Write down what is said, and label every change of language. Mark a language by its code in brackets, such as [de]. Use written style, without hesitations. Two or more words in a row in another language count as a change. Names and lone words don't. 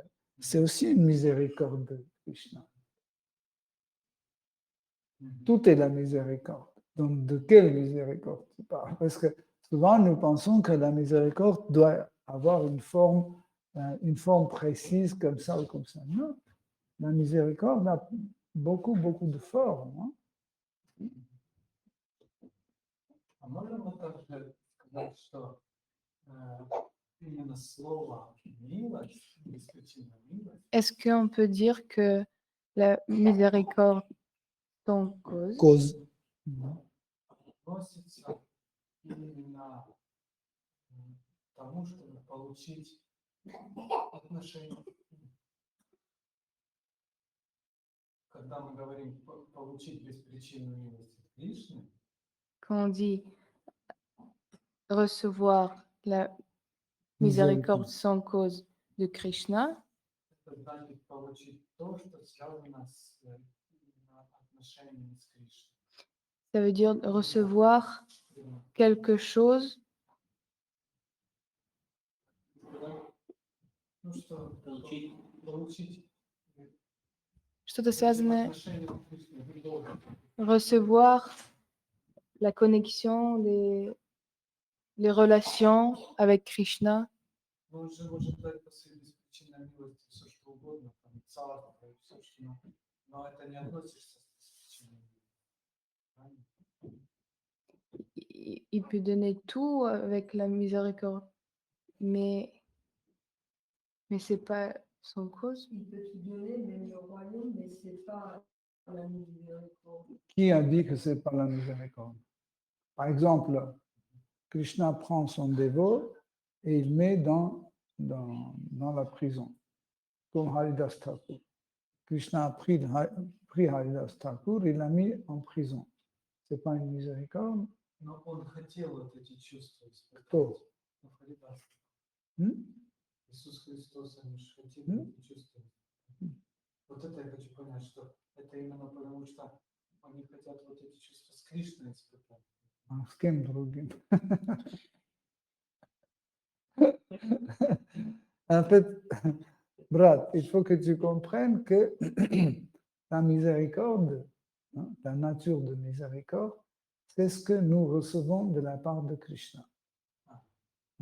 [fr] C'est aussi une miséricorde de Krishna. Tout est la miséricorde. Donc, de quelle miséricorde tu parles? Parce que souvent, nous pensons que la miséricorde doit avoir une forme précise comme ça ou comme ça. Non, la miséricorde a beaucoup, beaucoup de formes. [ru] А можно вот также сказать, что именно слово «милость», исключительно милость, [fr] Est-ce qu'on peut dire que la miséricorde sans cause Cause. [ru] относится именно к тому, чтобы получить отношения. Когда мы говорим получить беспричинную милость от Кришны, [fr] quand on dit recevoir la miséricorde sans cause de Krishna, [ru] это значит получить то, что связано с именно отношениями с Кришной. [fr] ça veut dire recevoir quelque chose [ru] Ну что, получить что-то связанное, отношения к Кришне, ты должен. [fr] recevoir la connexion, les relations avec Krishna. [ru] Но он же может дать по своей беспричинной милости все, что угодно, там, царство и все, что но это не относится к беспричинной милости. [fr] Il peut donner tout avec la miséricorde, mais c'est pas sans cause. Il peut te donner même le royaume, mais ce n'est pas la miséricorde. Qui a dit que ce n'est pas la miséricorde? Par exemple, Krishna prend son dévot et il met dans la prison, comme Haridas Thakur. Krishna a pris Haridas Thakur et l'a mis en prison. Ce n'est pas une miséricorde? [ru] Но он хотел вот эти чувства испытать. Кто? Ну, Харидас. Hmm? Иисус Христос, он же хотел эти чувства. Вот это я хочу понять, что это именно потому, что они хотят вот эти чувства с Кришной испытать. А с кем другим? [fr] En fait, Brad, il faut que tu comprennes que la miséricorde, la nature de miséricorde, c'est ce que nous recevons de la part de Krishna.